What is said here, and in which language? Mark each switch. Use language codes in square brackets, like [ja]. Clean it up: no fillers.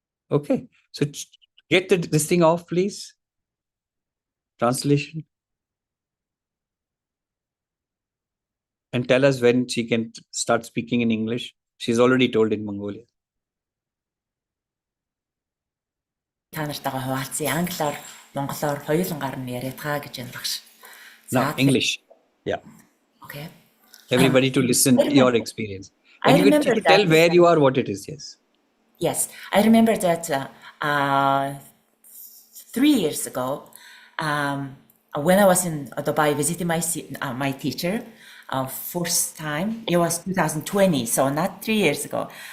[en] Okay. So get this thing off, please. Translation. And tell us when she can start speaking in English. She's already told in Mongolian. [mn] Та нартайгаа хуваалцсан. Англиар, монголоор хоёулангаар нь яриад байгаа гэж байна багш. [en] Now, English. Yeah. Okay. Everybody to listen your experience. I And you remember can tell that- where you are, what it is. Yes. Yes, I remember that 3 years ago, when I was in Dubai visiting my teacher, first time, it was 2020, so not 3 years ago.